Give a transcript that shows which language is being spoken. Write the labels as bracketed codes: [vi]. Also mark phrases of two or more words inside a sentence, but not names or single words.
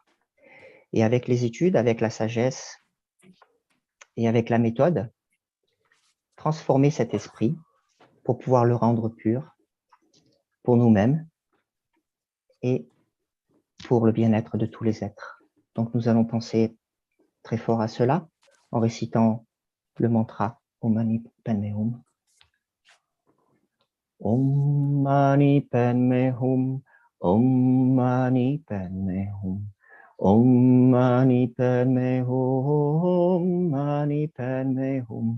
[fr] Et avec les études, avec la sagesse et avec la méthode, transformer cet esprit pour pouvoir le rendre pur pour nous-mêmes et pour le bien-être de tous les êtres. Donc nous allons penser très fort à cela en récitant le mantra [sa] ॐ मणि पद्मे हूँ. ॐ मणि पद्मे हूँ, ॐ मणि पद्मे हूँ, ॐ मणि पद्मे हूँ, मणि पद्मे हूँ,